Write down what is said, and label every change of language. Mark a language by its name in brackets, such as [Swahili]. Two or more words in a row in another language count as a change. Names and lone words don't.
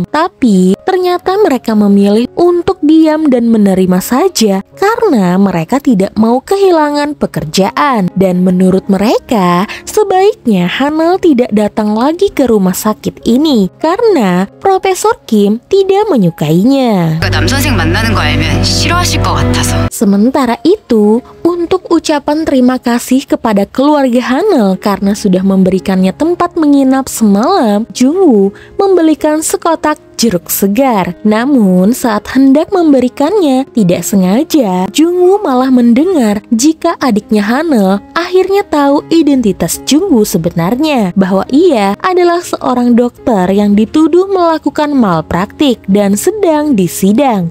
[Indonesian] Tapi ternyata mereka memilih untuk diam dan menerima saja karena mereka tidak mau kehilangan pekerjaan. Dan menurut mereka, sebaiknya Hanel tidak datang lagi ke rumah sakit ini karena Profesor Kim tidak menyukainya. [Korean] 남 선생 만나는 거 알면 싫어하실 것 같아서. [Indonesian] Sementara itu, untuk ucapan terima kasih kepada keluarga Hanel karena sudah memberikannya tempat menginap semalam, Jungwoo membelikan sekotak jeruk segar. Namun saat hendak memberikannya, tidak sengaja Jungwoo malah mendengar jika adiknya Hanel akhirnya tahu identitas Jungwoo sebenarnya, bahwa ia adalah seorang dokter yang dituduh melakukan malpraktik dan sedang disidang.